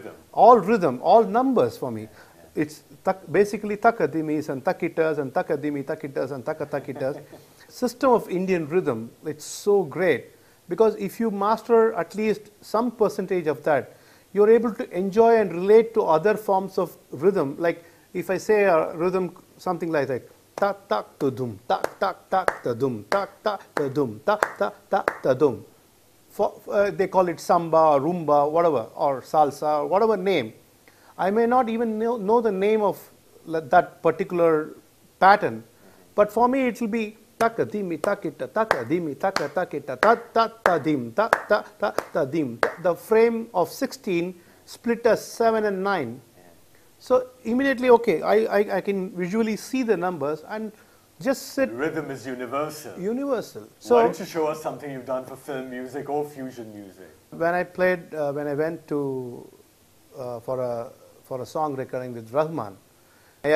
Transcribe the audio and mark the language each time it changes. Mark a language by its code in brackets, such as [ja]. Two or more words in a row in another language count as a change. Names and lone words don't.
[en] All rhythm, all numbers for me. It's basically takadimis and takitas and takadimi takitas and takatakitas. System of Indian rhythm, it's so great because if you master at least some percentage of that, you're able to enjoy and relate to other forms of rhythm. Like if I say a rhythm something like that, tak tak ta dum, tak tak tak ta dum, tak tak ta dum, tak tak tak ta dum. They call it samba or rumba, whatever, or salsa, or whatever name. I may not even know the name of that particular pattern, but for me it will be takadimi takita takadimi takatakita ta ta ta dim ta ta ta ta dim. The frame of 16 split as 7 and 9. So immediately, okay, I can visually see the numbers and just sit. Rhythm is universal. Universal. So why don't you show us something you've done for film music or fusion music? When I played, when I went to for a song recording with Rahman, A.R.